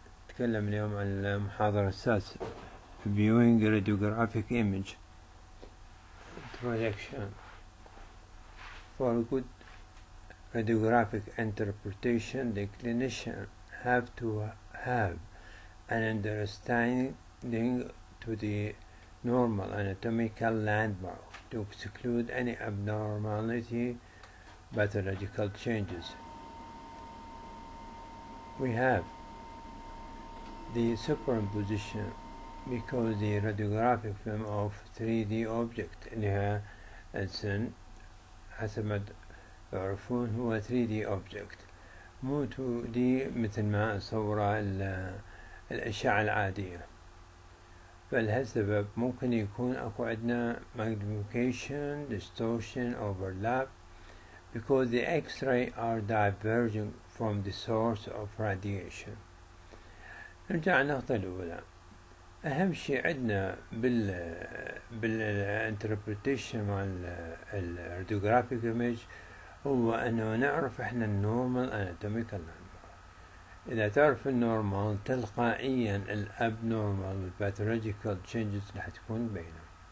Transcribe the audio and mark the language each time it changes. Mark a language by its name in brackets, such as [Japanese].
[Arabic] نتكلم اليوم عن المحاضرة السادسة [English] Viewing Radiographic Image Introduction. For good radiographic interpretation, the clinician have to have an understanding to the normal anatomical landmark to exclude any abnormality, pathological changes. We have the superimposition because the radiographic film of 3D object [Arabic] إنها السن حسب ما تعرفون هو 3D object مو 2D مثل ما صورة الأشعة العادية. فلهالسبب ممكن يكون أكو عندنا [English] magnification, distortion, overlap because the X-ray are diverging from the source of radiation. [Arabic] نرجع النقطة الأولى. أهم شيء عندنا بالانتربريتيشن مال الراديوغرافيك ايمج هو أنه نعرف إحنا النورمال اناتوميكال landmark. إذا تعرف النورمال تلقائيا الابنورمال والباثولوجيكال تشينجز راح تكون بينهم.